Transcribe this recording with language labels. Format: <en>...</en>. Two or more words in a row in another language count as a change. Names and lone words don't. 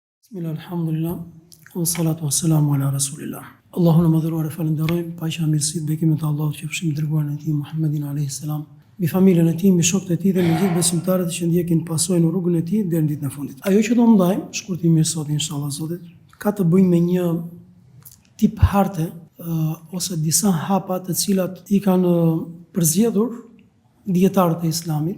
<ar>بسم الله الحمد لله والصلاة والسلام على رسول الله.</ar> <sq>Allahun e madhëruar e falenderojmë, paqja mirësitë bekimet e Allahut që fshim dërguarin e tij Muhammedin</sq> <ar>عليه السلام,</ar> <sq>mbi familjen e tij, mbi shokët e tij dhe mbi gjithë besimtarët që ndjekin pasojnë rrugën e tij deri në ditën e fundit. Ajo që do ndajmë shkurtimisht sot inshallah Zotit, ka të bëjë me një tip harte ose disa hapa të cilat i kanë përzgjedhur dietarët e Islamit.</sq>